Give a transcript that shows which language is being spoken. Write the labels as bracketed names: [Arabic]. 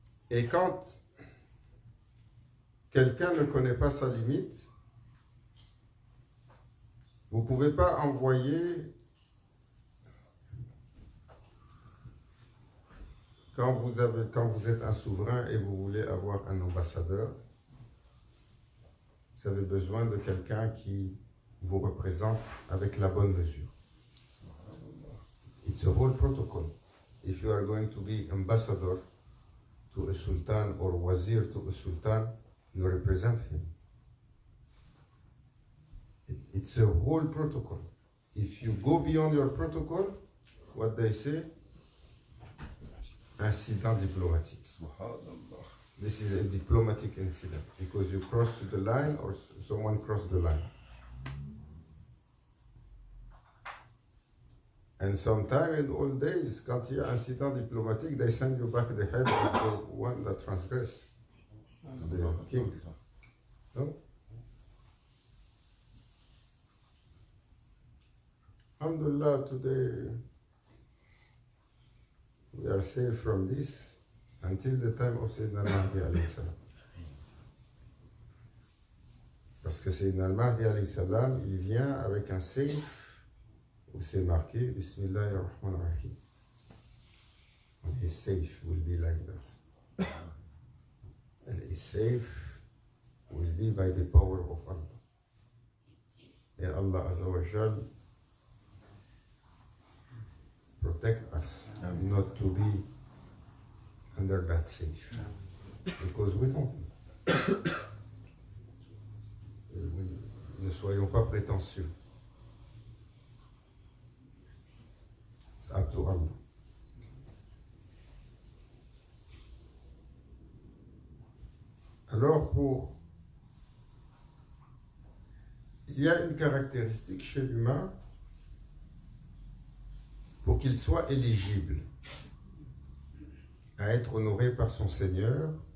[French] Et quand quelqu'un ne connaît pas sa limite, vous ne pouvez pas envoyer, quand vous êtes un souverain et vous voulez avoir un ambassadeur, vous avez besoin de quelqu'un qui vous représente avec la bonne mesure. [English] It's a whole protocol. If you are going to be ambassador to a sultan or wazir to a sultan, you represent him. It's a whole protocol. If you go beyond your protocol, what they say, [French] incident diplomatique. [English] This is a diplomatic incident because you cross the line or someone crossed the line. And sometimes in old days, [French] quand il y a un incident diplomatique, [English] they send you back the head of the one that transgressed, the king. No? Alhamdulillah, today we are safe from this until the time of Sayyidina al-Mahdi alayhi salam. [French] Parce que Sayyidina al-Mahdi alayhi salam, il vient avec un safe où c'est marqué Bismillahir Rahmanir Rahim. [English] And his safe will be like that. And his safe will be by the power of Allah. And Allah Azza wa Jal protect us not to be under that safe. Because we don't. [French] Ne soyons pas prétentieux. [English] It's up to Allah. [French] Alors, il y a une caractéristique chez l'humain pour qu'il soit éligible à être honoré par son Seigneur.